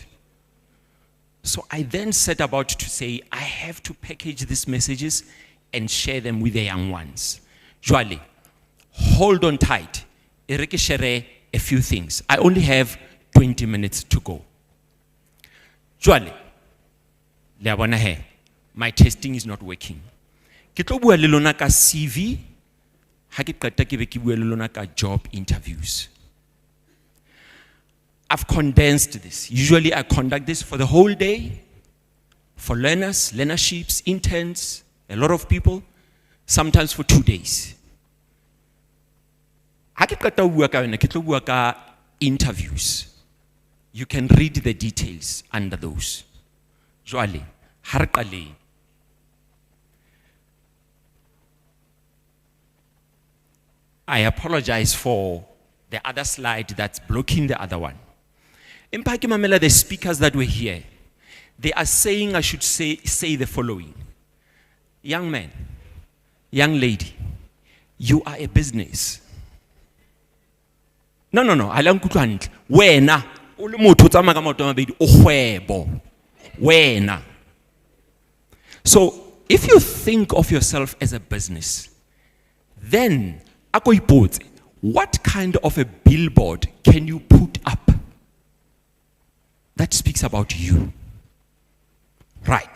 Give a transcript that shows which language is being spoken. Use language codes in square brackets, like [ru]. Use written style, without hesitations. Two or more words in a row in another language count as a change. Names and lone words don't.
[en] So I then set about to say, I have to package these messages and share them with the young ones. Joali, hold on tight. Ereke share a few things. I only have 20 minutes to go. Joali, my testing is not working. [st] Ke tlo bua le lona ka CV, ha ke qeta ke be ke bua le lona ka [en] job interviews. I've condensed this. Usually I conduct this for the whole day, for learners, learnerships, interns, a lot of people, sometimes for 2 days. [st] Ha ke qeta ho bua ka yona, ke tlo bua ka interviews. [en] You can read the details under those. [st] Joali, ha re qaleng. [en] I apologize for the other slide that's blocking the other one. In Mamela, the speakers that were here, they are saying I should say the following. Young man, young lady, you are a business. [st] No. Alang kutlwantle. Wena, o le motho o tsamaya ka maoto a mabedi, o kgwebo. Wena. [en] So, if you think of yourself as a business, then [st] ako ipotse, [en] what kind of a billboard can you put up that speaks about you? Right.